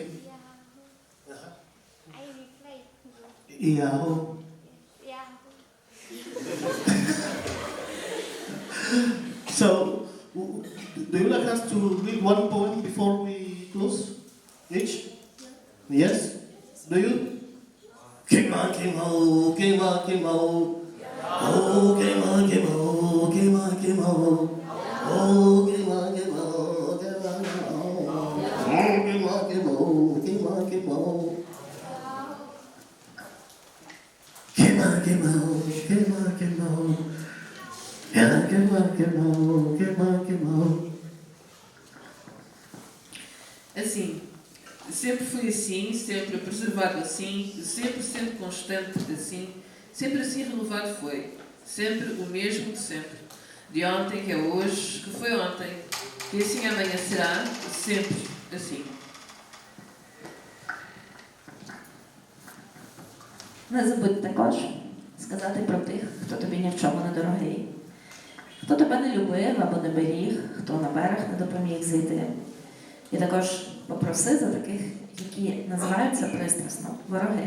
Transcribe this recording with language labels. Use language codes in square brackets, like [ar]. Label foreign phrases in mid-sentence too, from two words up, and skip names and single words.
[en] Yeah. I reply. Yahoo. Yeah. So, do you like us to read one poem before we close? Each? Yes? Do you? Kima, kima, kima, kima. Oh, kima, kima, kima, kima. Oh, kima, kima, kima, kima. Oh, kima, kima, kima, kima. Kima, kima, kima, kima. [pt] Assim, sempre fui assim, sempre preservado assim, sempre sendo constante assim, sempre assim renovado foi, sempre o mesmo de sempre, de ontem que é hoje, que foi ontem, que assim amanhã será, sempre assim. [uk] Не забудь також сказати про тих, хто тобі ні в чому не дорогий. Хто тебе не любив або не беріг, хто на берег не допоміг зійти. І також попроси за таких, які називаються пристрасно вороги.